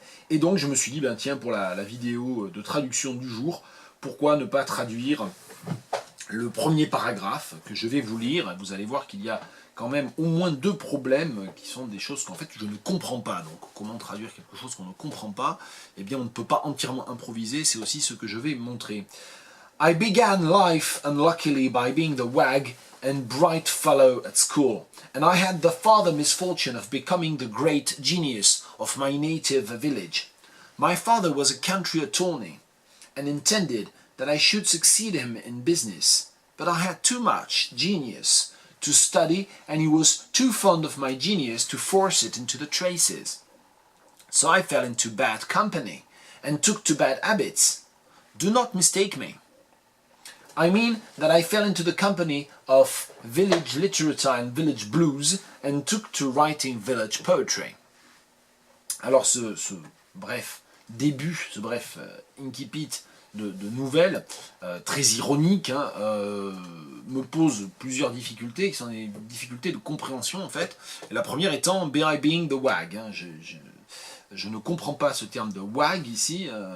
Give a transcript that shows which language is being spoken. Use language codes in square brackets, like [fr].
[fr] Et donc je me suis dit, ben tiens, pour la vidéo de traduction du jour, pourquoi ne pas traduire le premier paragraphe que je vais vous lire. Vous allez voir qu'il y a quand même au moins 2 problèmes qui sont des choses qu'en fait je ne comprends pas. Donc comment traduire quelque chose qu'on ne comprend pas? Eh bien on ne peut pas entièrement improviser, c'est aussi ce que je vais montrer. [en] I began life unluckily by being the wag and bright fellow at school, and I had the farther misfortune of becoming the great genius of my native village. My father was a country attorney, and intended that I should succeed him in business, but I had too much genius to study, and he was too fond of my genius to force it into the traces. So I fell into bad company, and took to bad habits. Do not mistake me. I mean that I fell into the company of village literature and village blues, and took to writing village poetry. [fr] Alors ce bref début, ce bref incipit de nouvelles, très ironiques, hein, me pose plusieurs difficultés, qui sont des difficultés de compréhension en fait. Et la première étant [en] Be I Being the Wag. [fr] Hein. Je ne comprends pas ce terme de wag ici.